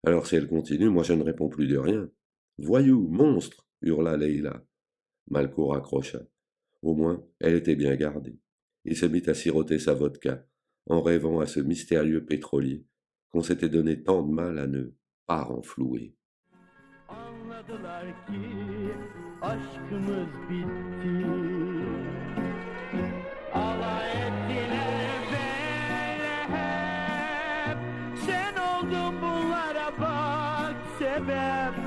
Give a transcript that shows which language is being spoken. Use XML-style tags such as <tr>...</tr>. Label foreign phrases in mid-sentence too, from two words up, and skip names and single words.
<fr>Alors si elle continue, moi je ne réponds plus de rien. Voyou, monstre, hurla Leila. Malko raccrocha. Au moins, elle était bien gardée. Il se mit à siroter sa vodka, en rêvant à ce mystérieux pétrolier qu'on s'était donné tant de mal à ne pas renflouer.</fr> <tr>Anladılar ki aşkımız bitti. Alay ettiler böyle hep. Sen oldun bunlara bak sebep.</tr>